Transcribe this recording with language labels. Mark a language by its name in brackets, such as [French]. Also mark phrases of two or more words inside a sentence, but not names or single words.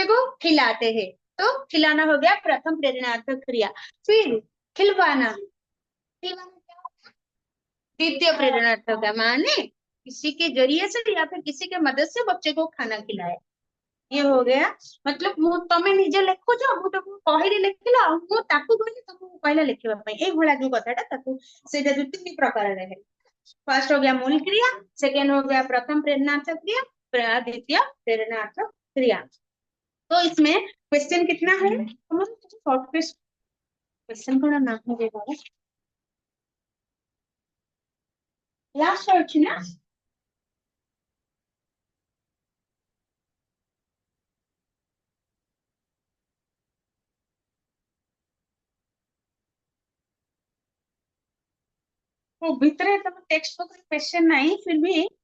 [Hindi] को खिलाते हैं तो खिलाना हो गया प्रथम प्रेरणार्थक क्रिया फिर खिलवाना खिलवाना द्वितीय प्रेरणार्थक है माने किसी के जरिए से या फिर किसी के मदद से बच्चे को खाना खिलाया ये हो गया मतलब [Odia] ମୁଁ ତମେ ନିଜେ ଲେଖୁଛ ମୁଁ ତମକୁ କହିଲି ଲେଖିଲ ଆଉ ମୁଁ ତାକୁ କହିଲି ତମକୁ କହିଲା ଲେଖିବା ପାଇଁ ଏଇ ଭଳିଆ ଯୋଉ କଥାଟା ତାକୁ ସେଇଟା ଯୋଉ ତିନି ପ୍ରକାରରେ [Hindi] है फर्स्ट हो गया मूल क्रिया सेकेंड हो गया प्रथम प्रेरणार्थ क्रिया द्वितीय प्रेरणार्थ क्रिया तो इसमें क्वेश्चन कितना है [English] short question [Hindi] को ना हो देगा [English] last search [Hindi] ना वो भीतर तम [English] text book question [Hindi] नहीं फिर भी